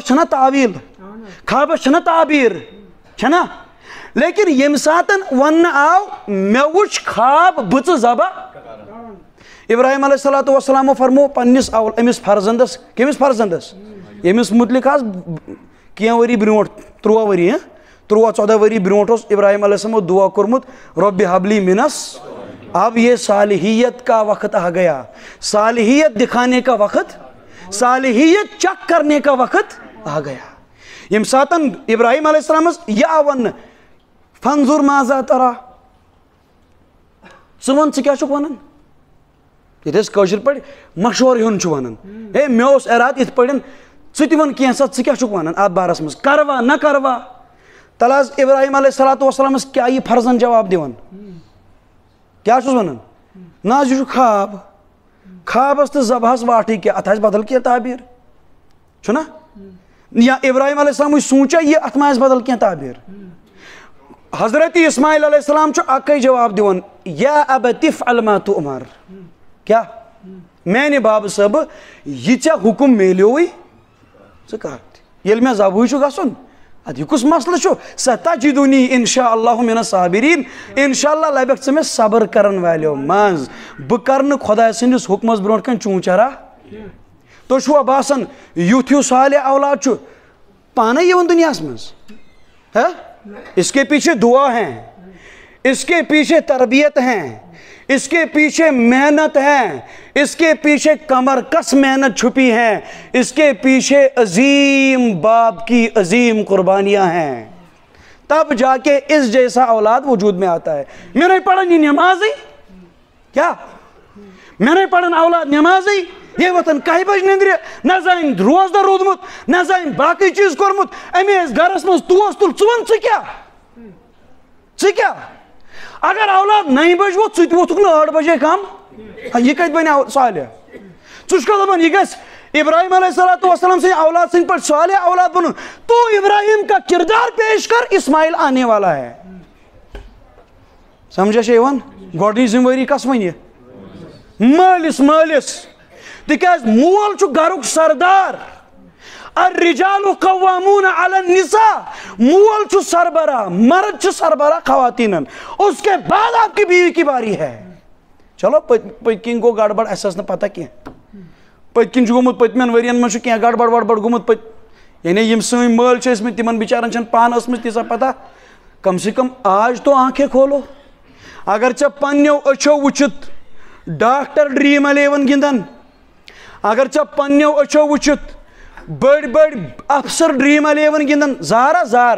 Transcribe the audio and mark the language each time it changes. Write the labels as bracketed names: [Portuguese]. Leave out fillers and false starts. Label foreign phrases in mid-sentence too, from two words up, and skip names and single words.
[Kashmiri] چھنہ تعویٖل خابس چھنہ تعبیٖر چھنہ لیکن ییٚمہِ ساتہٕ وننہٕ آو مےٚ وٕچھ خاب بٕژٕ ذبح ابراہیم علیہ [Arabic] الصلوٰتُ وسلامو [Kashmiri] فرمو پننِس أمِس فرزندس کٔمِس فرزندس ییٚمِس مُتعلِق حظ کینٛہہ ؤری برونٛٹھ 13 ؤری 13-14 ؤری برونٛٹھ اوس ابراہیم علیہ السلامو دعا کوٚرمُت [Arabic] رۄبِ حبلی منس [Urdu] اب یہ صالحیت کا وقت آ گیا صالحیت دکھانے کا وقت صالحیت چیک کرنے کا وقت آ گیا [Kashmiri] ییٚمہِ ساتہٕ ابراہیم علیہ السلامس یہِ آو وننہٕ [Arabic] فنظر ماذا ترا [Kashmiri] ژٕ وَن ژٕ کیٛاہ چھُکھ ونان ییٚتہِ أسۍ کٲشِر پٲٹھۍ مشورٕ ہیوٚن چھُ ونان ہے مےٚ اوس ارادٕ یِتھ پٲٹھۍ ژٕ تہِ وَن کینٛژھا ژٕ کیٛاہ چھُکھ ونان اتھ بارس منٛز کروا نہ کروا تلہٕ حظ ابراہیم [Arabic] علیہ الصلوٰتُ وسلامس [Kashmiri] کیٛاہ یہِ فرزن جواب دِوان کیٛاہ چھُس ونان نہ حظ یہِ چھُ خواب خوابس تہٕ ذبحس واٹھٕے کینٛہہ اتھ آسہِ بدل کینٛہہ تعبیٖر چھُنہ یا ابراہیم [Arabic] علیہ السلامٕے [Kashmiri] سونٛچا یہِ اتھ ما آسہِ بدل کینٛہہ تعبیٖر حضرت اسماعیل [Arabic] علیہ السلام [Kashmiri] چھُ اکے جواب دِوان [Arabic] یا ابت افعل ما تؤمر [Kashmiri] کیٛاہ میانہِ بابہٕ صٲبہٕ یہِ ژےٚ حُکُم میلیووُے ژٕ کر ییٚلہِ مےٚ ذبحٕے چھُ گژھُن ادٕ یہِ کُس مسلہٕ چھُ [Arabic] ستجدنی انشاء اللہ من الصابرین انشاء اللہ [Kashmiri] لبکھ ژٕ مےٚ صبر کرن والیو منٛز بہٕ کرٕ نہٕ خۄداے سٕنٛدِس حُکمس برونٛٹھ کَنۍ چوٗں چرا تۄہہِ چھُوا باسان یُتھ ہیوٗ صالح اولاد چھُ پانے یِوان دُنیاہس منٛز [Urdu] اس کے پیچھے دعا ہیں اس کے پیچھے تربیت ہیں اس کے پیچھے محنت ہے اس کے پیچھے کمر کس محنت چھپی ہے اس کے پیچھے عظیم باپ کی عظیم قربانیاں ہیں تب جا کے اس جیسا اولاد وجود میں آتا ہے میں نہیں پڑھا نہیں نماز ہی کیا مے نے [Kashmiri] پڑھن اولاد نمازی یہ وتن 1 بج نندرِ نہ زانہِ روزدار روٗدمُت نہ زانہِ باقٕے چیٖز کوٚرمُت أمۍ ٲسۍ گرس منٛز توس تُل ژٕ وَن ژٕ کیٛاہ اگر اولاد 9 بج ووت ژٕ تہِ ووتھُکھ نہٕ 8 بجے کم یہ کتہِ بنہِ صالح ژٕ چھُکھا دپان یہ گژھِ ابراہیم [Arabic] علیہ الصلوۃ والسلام [Kashmiri] سٕنٛدِ اولاد سٕنٛدِ پٲٹھۍ صالح اولاد بنُن [Urdu] تو ابراہیم کا کردار پیش کر اسماعیل آنے والا ہے [Kashmiri] سمجھا چھا یِوان گۄڈنِچ ذمہٕ وٲری کس ونہِ مٲلِس تِکیٛازِ مول چھُ گرُک سردار [Arabic] الرجال قوامون علی النساء [Kashmiri] مول چھُ سربراہ مرد چھُ سربراہ خواتینن [Urdu] اس کے بعد آپ کی بیوی کی باری ہے [Kashmiri] چلو پٔتۍ کِنۍ گوٚو گڑبڑ اَسہِ ٲس نہٕ پتہ کینٛہہ پٔتۍ کِنۍ چھُ گوٚمُت پٔتمٮ۪ن ؤرین منٛز چھُ کینٛہہ گڑبڑ وڑبڑ گوٚمُت یعنی یِم سٲنۍ مٲلۍ چھِ ٲسمٕتۍ تِمن بِچارن چھنہٕ پانہٕ ٲسمٕژ تیٖژاہ پتہ [Urdu] کم سے کم آج تو آنکھیں کھولو [Kashmiri] اگر ژےٚ پننیو أچھو وٕچھِتھ ڈاکٹر ڈرٛیٖم 11 گِنٛدان اگر ژےٚ پننیو أچھو وٕچھِتھ بٔڑۍ افسر ڈرٛیٖم 11 گِنٛدان زار